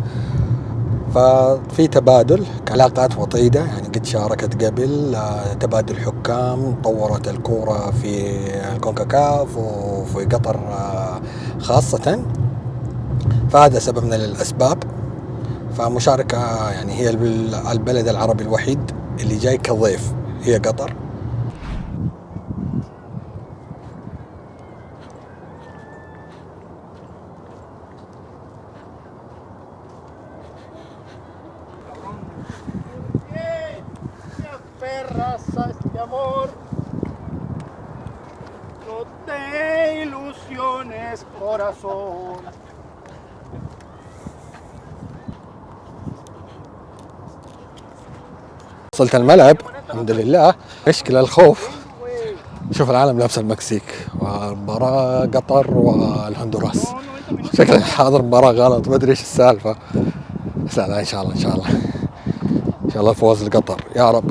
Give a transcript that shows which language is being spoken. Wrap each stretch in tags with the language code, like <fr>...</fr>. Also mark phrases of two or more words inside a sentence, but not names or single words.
<ar>ففي تبادل علاقات وطيدة يعني، قد شاركت قبل، تبادل حكام، طورت الكورة في الكونكاكاف وفي قطر خاصة، فهذا سبب من الأسباب. فمشاركة يعني، هي البلد العربي الوحيد اللي جاي كضيف هي قطر.</ar> <es>Este amor, no te ilusiones, corazón.</es> <ar>وصلت الملعب الحمد لله. مشكلة الخوف، شوف العالم لابس المكسيك، ومباراة قطر والهندوراس. شكلي حاضر مباراة غلط، ما ادري ايش السالفة، بس لا ان شاء الله ان شاء الله ان شاء الله فوز لقطر يا رب.</ar>